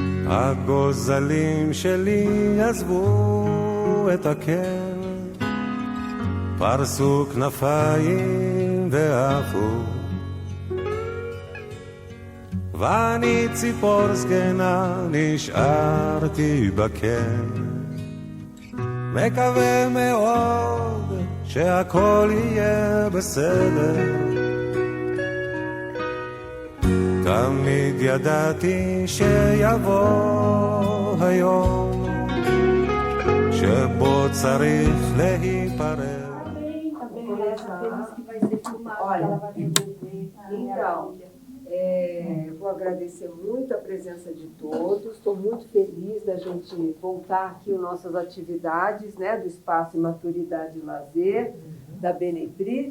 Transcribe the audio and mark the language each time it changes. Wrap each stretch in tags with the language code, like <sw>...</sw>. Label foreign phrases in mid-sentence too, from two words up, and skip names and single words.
<he>הגוזלים שלי עזבו את הקן, פרסו כנפיים ועפו, ואני ציפור זקנה נשארתי בקן, מקווה מאוד שהכל יהיה בסדר. תמיד ידעתי שיבוא היום שבו צריך להיפרד.</he> <pt>Então, vou agradecer muito a presença de todos. Estou muito feliz da gente voltar aqui às nossas atividades, né, do Espaço Maturidade e Lazer, da Benepri.</pt>